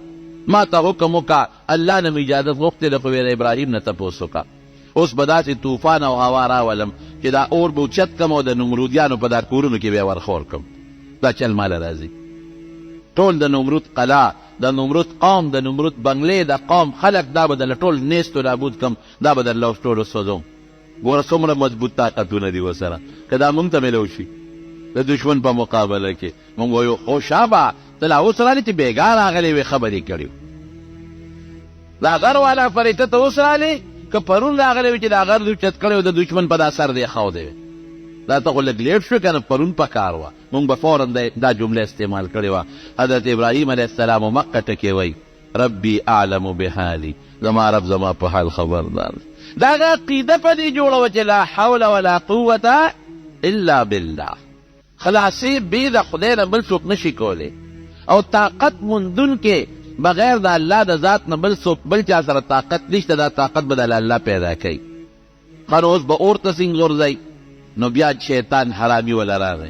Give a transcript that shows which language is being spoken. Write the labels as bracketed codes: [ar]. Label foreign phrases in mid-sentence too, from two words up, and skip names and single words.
[ps] ما ته حکم وکړه، الله نه مې اجازت غوښتې ده خو د ابراهیم نه تپوس وکړه. اوس به داسې طوفان او هوا راولم چې دا اور به اوچت کړم او د نمرودیانو په دا کورونو کې به یې ورخور کړم. دا چل ماله راځي. ټول د نمرود قلا، د نمرود قوم، د نمرود بنګلې، د قوم خلک دا به درله ټول نیست و نابود کړم، دا به درله اوس ټول وسوځوم. ګوره څومره مضبوط طاقتونه دي ورسره. که دا مونږ ته میلو شي د دشمن په مقابله کې، مونږ وایو خو شابه ته لا اوس رالې چې بېګا راغلی وې خبرې کړي. دا غر والا فرشته ته اوس رالې که پرون راغلی وې چې دا غر دې اوچت کړی و د دشمن په دا سر دې ښودی وې. دا ته خو لږ لیټ شو که نه، پرون په کار وه. مونږ به فوراً دا جمله استعمال کړې وه. حضرت ابراهیم [ar] علیه السلام [ps] مقه ټکې وی [ar] ربي اعلم بحالي. [ps] زما رب زما په حال خبردار. دا هغه عقیده په دې جوړه وه چې [ar] لا حول ولا قوة الا بالله. [ps] خلاصې بې د خدای نه بل څوک نشي کولی او طاقت موندونکې بغیر د الله د ذات نه بل څوک بل چا سره طاقت نشته. دا طاقت به د الله پیدا کوي. ښه نو اوس به اور ته څنګه غورځئ؟ نو بیا شیطان حرامي وله راغی.